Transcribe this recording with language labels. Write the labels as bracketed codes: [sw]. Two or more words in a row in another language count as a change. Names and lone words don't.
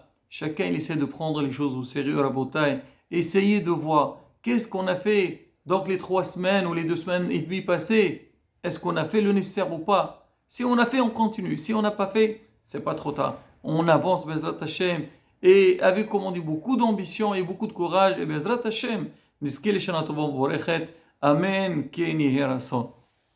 [fr] Chacun il essaie de prendre les choses au sérieux, Rabotai. Essayez de voir qu'est-ce qu'on a fait donc les 3 semaines ou les 2 semaines et demie passées. Est-ce qu'on a fait le nécessaire ou pas? Si on a fait, on continue. Si on n'a pas fait, c'est pas trop tard. On avance, [he] בעזרת השם. [fr] Et avec, comme on dit, beaucoup d'ambition et beaucoup de courage. [he] Et בעזרת השם, נזכה לשנה טובה ומבורכת. אמן. כן יהי רצון.